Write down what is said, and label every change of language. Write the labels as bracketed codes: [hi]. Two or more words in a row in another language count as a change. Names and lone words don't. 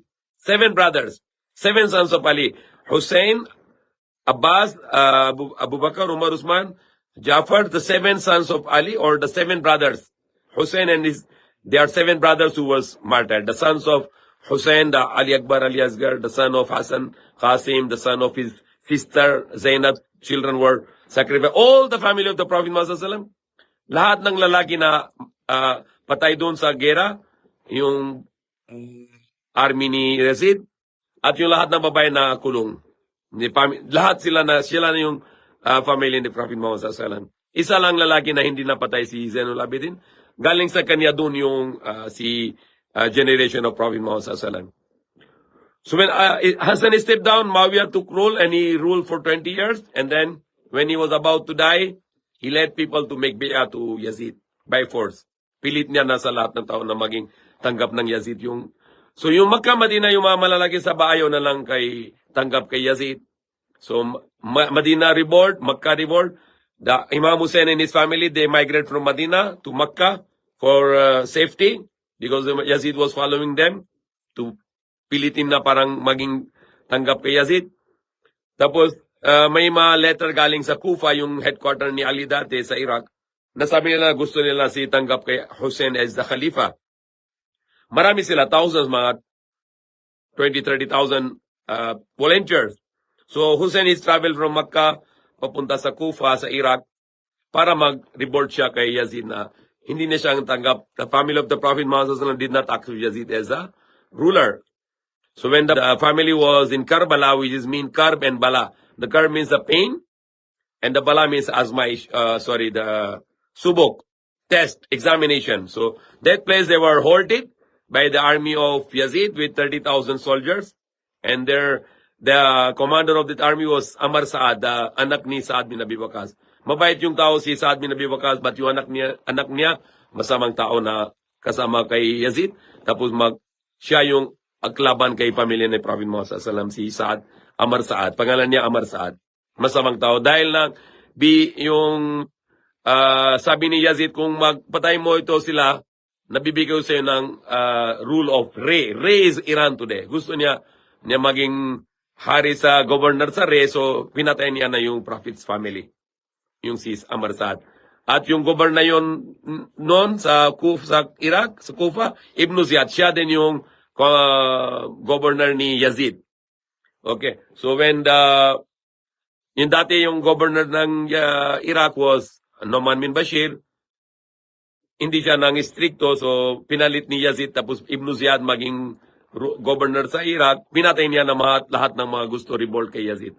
[en] 7 brothers, 7 sons of Ali: Hussein, Abbas, Abu Bakr, Umar, Usman, Jafar, the 7 sons of Ali, or the 7 brothers. Hussein and there are 7 brothers who was martyred. The sons of Hussein, the Ali Akbar, Ali Asgar, the son of Hassan, Qasim, the son of his sister Zainab, children were sacrificed. All the family of the Prophet Muhammad [ar] صلى الله عليه وسلم, [tl] lahat ng lalaki na patay doon sa gera, yung army ni Yazid, at yung lahat ng babae na kulong. Lahat sila na yung family ni Prophet Muhammad [ar] صلى الله عليه وسلم. [tl] Isa lang lalaki na hindi napatay, si Zainul Abidin. Galing sa kanya doon yung [en] generation of Prophet Muhammad [ar] صلى الله عليه وسلم. [en] So when Hassan stepped down, Muawiyah took rule, and he ruled for 20 years. And then when he was about to die, he led people to make bay'ah to Yazid by force. [tl] Pilit niya na sa lahat ng tao na maging tanggap ng Yazid yung. So yung Makkah, Madina, yung mga malalaki sa ayaw na lang tanggap kay Yazid. [en] So Madina revolt, Makkah revolt. The Imam Hussein and his family, they migrated from Madina to Makkah for safety, because Yazid was following them, to [tl] pilitin na parang maging tanggap kay Yazid. Tapos may mga letter galing sa Kufa, yung headquarter ni Ali dati sa Iraq, na sabi nila gusto nila si tanggap kay Hussein [en] as the Khalifa. [tl] Marami sila, [en] thousands, mga 20-30,000 volunteers. So Hussein is traveled from Makkah [tl] papunta sa Kufa, sa Iraq, para mag-revolt siya kay Yazid na hindi na siyang tanggap. [en] The family of the Prophet Muhammad did not accept Yazid as a ruler. So when the family was in Karbala, which is mean Karb and Bala. The Karb means the pain, and the Bala means the subok, test, examination. So that place they were halted by the army of Yazid with 30,000 soldiers, and the commander of that army was Amr Saad, the [tl] anak ni Saad bin Abi Waqqas. Mabait yung tao si Saad bin Abi Waqqas, but yung anak niya masamang tao na kasama kay Yazid. Tapos siya yung aglaban kay pamilya ni Prophet Muhammad [ar] صلى الله عليه وسلم, [tl] si Saad, Amr Saad. Pangalan niya Amr Saad. Masamang tao. Dahil lang sabi ni Yazid, kung magpatay mo ito sila, nabibigay sa'yo ng [en] rule of Re. [tl] Re is Iran today. Gusto niya maging hari sa governor sa Re, so pinatay niya na yung [en] Prophet's family, [tl] yung si Amr Saad. At yung governor yon noon sa Iraq, sa Kufa, Ibn Ziyad, siya din yung governor ni Yazid. [en] Okay. So when [tl] yung dati yung [en] governor ng Iraq was Nu'man bin Bashir, [tl] hindi siya nang istrikto, so pinalit ni Yazid, tapos Ibn Ziyad maging governor sa Iraq, pinatay niya na lahat ng mga gusto revolt kay Yazid.